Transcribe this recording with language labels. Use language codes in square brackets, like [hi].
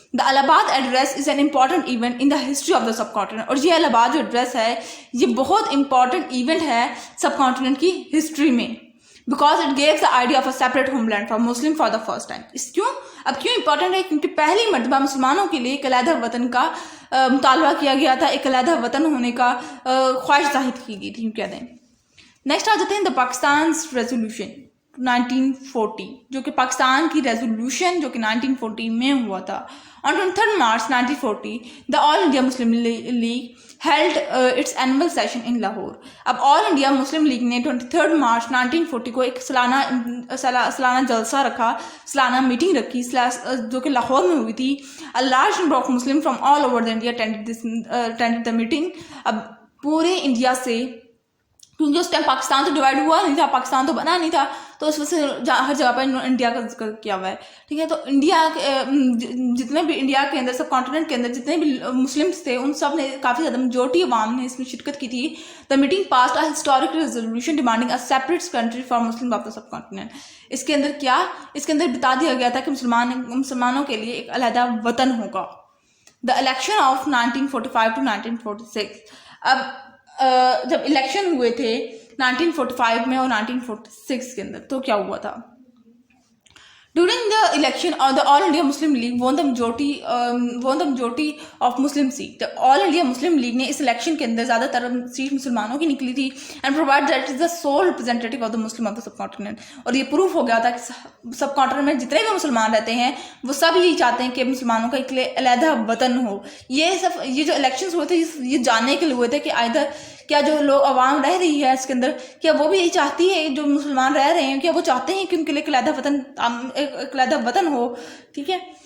[en] The Allahabad address is an important event in the history of the subcontinent. [ur] اور یہ الہ آباد جو ایڈریس ہے یہ بہت امپورٹنٹ ایونٹ ہے سب کانٹیننٹ کی ہسٹری میں، [en] because it gave the idea of a separate homeland for Muslim for the first time. [ur] اس کیوں امپورٹنٹ ہے؟ کیونکہ پہلی مرتبہ مسلمانوں کے لیے ایک علیحدہ وطن کا مطالبہ کیا گیا تھا، ایک علیحدہ وطن ہونے کا خواہش ظاہر کی گئی تھی، کہہ دیں. نیکسٹ آ جاتے ہیں دا پاکستان ریزولوشن 1940، جو کہ پاکستان کی ریزولوشن جو کہ 1940 میں ہوا تھا. [en] On 23 March 1940 the All India Muslim League held its annual session in Lahore. [ur] اب آل انڈیا مسلم لیگ نے 23 مارچ 1940 کو ایک سالانہ جلسہ رکھا، سالانہ میٹنگ رکھی، جو کہ لاہور میں ہوئی تھی. [en] A large number of Muslims from all over the India attended the meeting. [ur] اب پورے انڈیا سے، کیونکہ اس ٹائم پاکستان تو ڈیوائڈ ہوا نہیں تھا، پاکستان تو بنا نہیں تھا، تو اس وجہ سے ہر جگہ پر انڈیا کا ذکر کیا ہوا ہے، ٹھیک ہے. تو انڈیا جتنے بھی انڈیا کے اندر، سب کانٹیننٹ کے اندر جتنے بھی مسلمس تھے، ان سب نے کافی زیادہ میجورٹی عوام نے اس میں شرکت کی تھی. [en] The meeting passed a historic resolution demanding a separate country for Muslim of the subcontinent. [ur] اس کے اندر بتا دیا گیا تھا کہ مسلمانوں کے لیے ایک علیحدہ وطن ہوگا. [en] The election of 1945 to 1946. [ur] اب جب الیکشن ہوئے تھے 1945 میں اور 1946 کے اندر، تو کیا ہوا تھا؟ [en] During the election, the All India Muslim League won the majority of Muslim seats. [ur] The All India Muslim League نے اس الیکشن کے اندر زیادہ تر سیٹ مسلمانوں کی نکلی تھی. [en] And provide that it is the sole representative of the Muslim of the subcontinent. [ur] اور یہ پروف ہو گیا تھا کہ سب کانٹیننٹ میں جتنے بھی مسلمان رہتے ہیں وہ سب یہی چاہتے ہیں کہ مسلمانوں کا ایک علیحدہ وطن ہو. یہ جو الیکشنز ہوئے تھے یہ جاننے کے لیے ہوئے تھے کہ کیا جو لوگ عوام رہ رہی ہے اس کے اندر، کیا وہ بھی یہی چاہتی ہے، جو مسلمان رہ رہے ہیں کیا وہ چاہتے ہیں کہ ان کے لیے ایک علیحدہ وطن ہو، ٹھیک ہے.